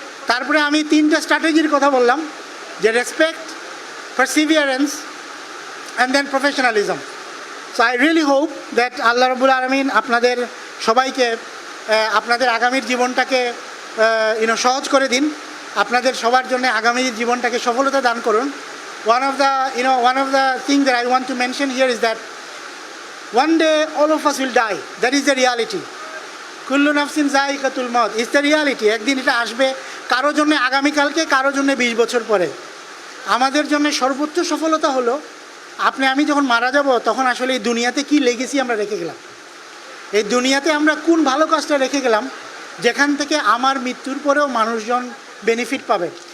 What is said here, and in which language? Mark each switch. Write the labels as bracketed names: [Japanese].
[Bangla] তারপরে আমি 3টা স্ট্র্যাটেজির কথা বললাম, যে respect, perseverance and then professionalism. [English] so I really hope that [Bangla] আল্লাহ রাব্বুল আলামিন আপনাদের সবাইকে আপনাদের আগামীর জীবনটাকে সহজ করে দিন, আপনাদের সবার জন্য আগামী জীবনটাকে সফলতা দান করুন। [English] One of the things that I want to mention here is that one day all of us will die. That is the reality. [Arabic] Kullu nafsin za'iqatul maut. [English] It's the reality. [Bangla] একদিন এটা আসবে, কারোর জন্য আগামীকালকে, কারোর জন্য 20 বছর পরে। আমাদের জন্য সর্বোচ্চ সফলতা হলো আমি যখন মারা যাব, তখন আসলে এই দুনিয়াতে কি লেগেসি আমরা রেখে গেলাম, এই দুনিয়াতে আমরা কোন ভালো কাজটা রেখে গেলাম, যেখান থেকে আমার মৃত্যুর পরেও মানুষজন বেনিফিট পাবে।